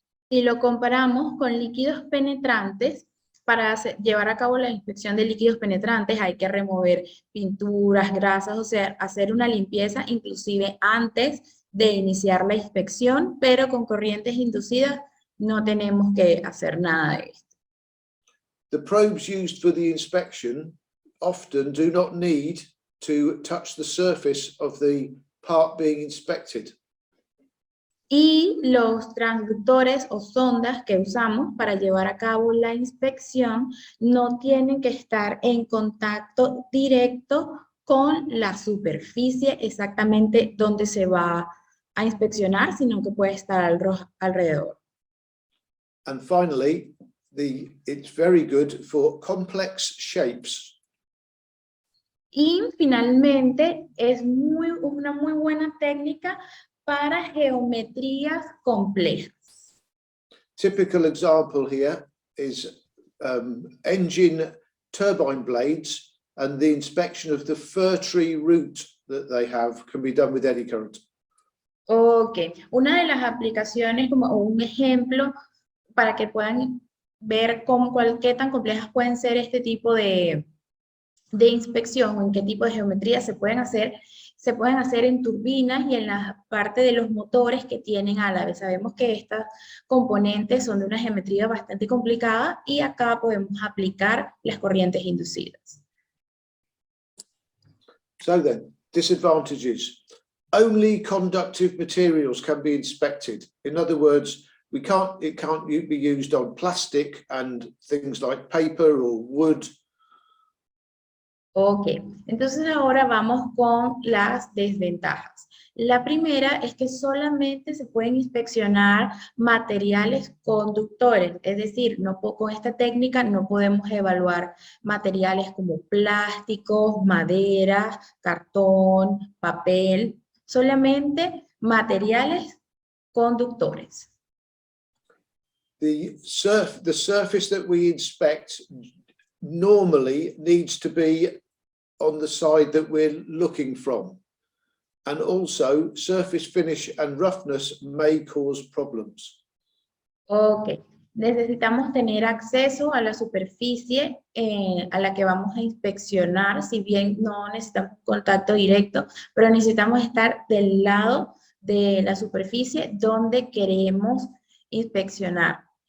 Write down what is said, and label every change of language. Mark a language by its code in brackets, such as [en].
[es] Si lo comparamos con líquidos penetrantes, para llevar a cabo la inspección de líquidos penetrantes hay que remover pinturas, grasas, o sea, hacer una limpieza inclusive antes de iniciar la inspección, pero con corrientes inducidas no tenemos que hacer nada de esto. [en] The probes used for the inspection often do not need to touch the surface of the part being inspected. [es] Y los transductores o sondas que usamos para llevar a cabo la inspección no tienen que estar en contacto directo con la superficie exactamente donde se va a inspeccionar, sino que puede estar alrededor. [en] And finally, it's very good for complex shapes. [es] Y finalmente es una muy buena técnica para geometrías complejas. [en] Typical example here is engine turbine blades, and the inspection of the fir tree root that they have can be done with eddy current. [es] Ok, una de las aplicaciones como un ejemplo para que puedan ver qué tan complejas pueden ser este tipo de inspección o en qué tipo de geometría se pueden hacer en turbinas y en la parte de los motores que tienen álabe. Sabemos que estas componentes son de una geometría bastante complicada y acá podemos aplicar las corrientes inducidas. [en] So then, disadvantages. Only conductive materials can be inspected. In other words, it can't be used on plastic and things like paper or wood. [es] Ok, entonces ahora vamos con las desventajas. La primera es que solamente se pueden inspeccionar materiales conductores, es decir, con esta técnica no podemos evaluar materiales como plásticos, madera, cartón, papel, solamente materiales conductores. [en] The surface that we inspect normally needs to be on the side that we're looking from, and also surface finish and roughness may cause problems. [es] Ok, necesitamos tener acceso a la superficie a la que vamos a inspeccionar, si bien no necesitamos contacto directo, pero necesitamos estar del lado de la superficie donde queremos inspeccionar.